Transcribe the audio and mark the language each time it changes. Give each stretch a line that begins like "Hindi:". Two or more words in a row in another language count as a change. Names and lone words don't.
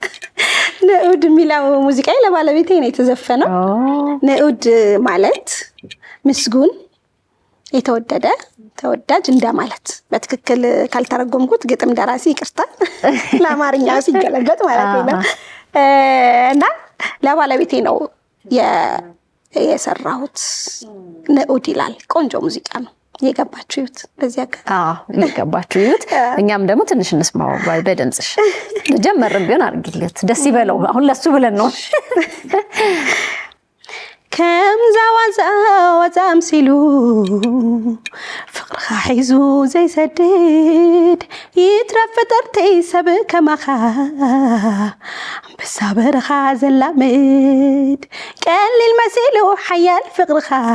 Amharic: ንዑድ የሚለው ሙዚቃ ለባለቤቴ ነው የተዘፈነው። ንዑድ ማለት ምስጉን፣ የተወደደ፣ ተወዳጅ እንደማለት በትክክል ካልተረጎምኩት ግጥም ደራሲ ይቅርታ ለአማርኛ ሲገለበጥ ማለት ነው። እና ለባለቤቴ ነው የሰራሁት። ንዑድ ይላል። ቆንጆ ሙዚቃ ነው። የገባችሁ ይሁት በዚህ አጋጣሚ የገባችሁ ይሁት። እኛም ደግሞ ትንሽ እንስማው በድምጽሽ ጀመርም ቢሆን አድርጊለት ደስ ይበለው። አሁን ለሱ ብለን ነው
Tigrinya: ከም ዛዋዛም ሲሉ ፍቅርካ ሒዙ ዘይሰድድ ይትረፍ ፍጠርተይ ሰብ ከማኻ አንበሳ በረኻ ዘላምድ ቀሊል መሲሉ ሓያል ፍቅርካ